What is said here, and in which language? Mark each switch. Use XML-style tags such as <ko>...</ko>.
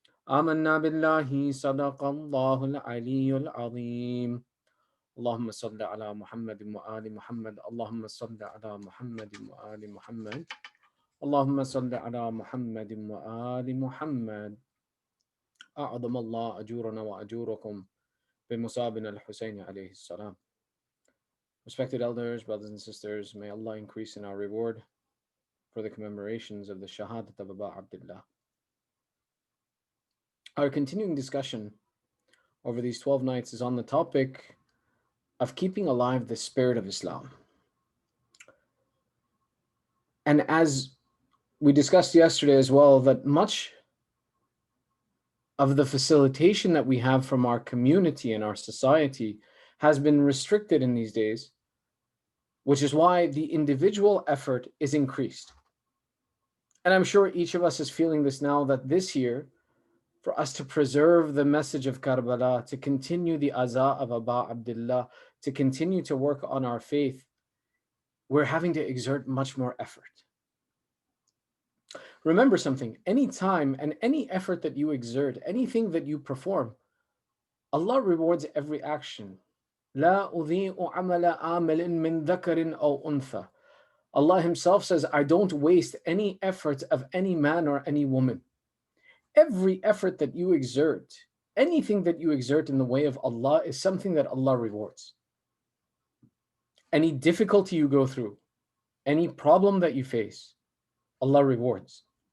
<ar>آمنا بالله صدق الله العلي العظيم اللهم صل على محمد وآل محمد اللهم صل على محمد وآل محمد اللهم صل على محمد وآل محمد أعظم الله أجورنا وأجوركم بمصابنا الحسين عليه السلام.</ar> <en>Respected elders, brothers and sisters, may Allah increase in our reward for the commemorations of the Shahadat of Aba Abdullah. Our continuing discussion over these 12 nights is on the topic of keeping alive the spirit of Islam. And as we discussed yesterday as well, that much of the facilitation that we have from our community and our society has been restricted in these days, which is why the individual effort is increased. And I'm sure each of us is feeling this now, that this year, for us to preserve the message of Karbala, to continue the aza of Aba Abdullah, to continue to work on our faith, we're having to exert much more effort. Remember something, any time and any effort that you exert, anything that you perform, Allah rewards every action.</en> <ar>لا أضيء عمل عامل من ذكر أو أنثى.</ar> <en>Allah Himself says, I don't waste any effort of any man or any woman. Every effort that you exert, anything that you exert in the way of Allah is something that Allah rewards. Any difficulty you go through, any problem that you face, Allah rewards.</en>